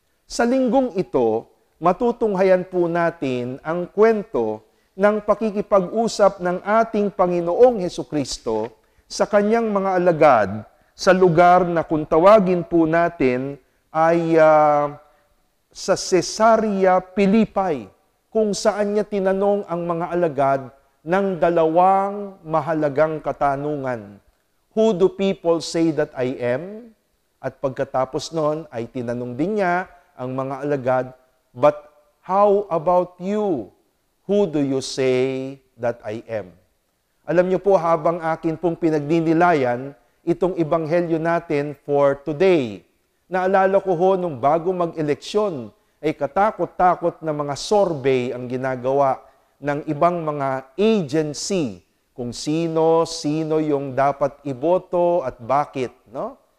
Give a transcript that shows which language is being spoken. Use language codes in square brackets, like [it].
[tl] Sa linggong ito, matutunghayan po natin ang kwento ng pakikipag-usap ng ating Panginoong Hesukristo sa kanyang mga alagad sa lugar na kung tawagin po natin ay sa Caesarea Philippi, kung saan niya tinanong ang mga alagad ng 2 mahalagang katanungan. [en] Who do people say that I am? [tl] At pagkatapos nun ay tinanong din niya ang mga alagad, [en] but how about you? Who do you say that I am? [tl] Alam niyo po, habang akin pong pinagdinilayan itong ebanghelyo natin [en] for today, [tl] naalala ko ho nung bago mag-eleksyon, ay katakot-takot na mga survey ang ginagawa ng ibang mga agency kung sino yung dapat iboto at bakit, no?